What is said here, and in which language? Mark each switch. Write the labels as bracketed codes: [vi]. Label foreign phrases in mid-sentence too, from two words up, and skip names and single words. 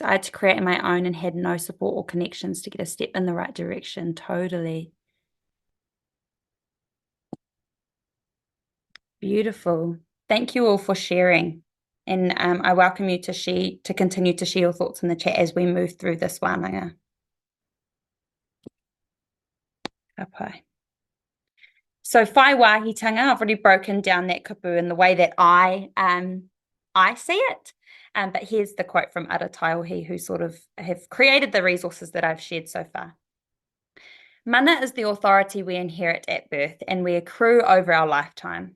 [en] I had to create my own and had no support or connections to get a step in the right direction. Totally. Beautiful. Thank you all for sharing. And I welcome you to continue to share your thoughts in the chat as we move through this wānanga. Kapai. So [mi] Whai Wāhitanga, [en] I've already broken down that kupu in the way that I see it. But here's the quote from Arataiohi, who sort of have created the resources that I've shared so far. Mana is the authority we inherit at birth and we accrue over our lifetime.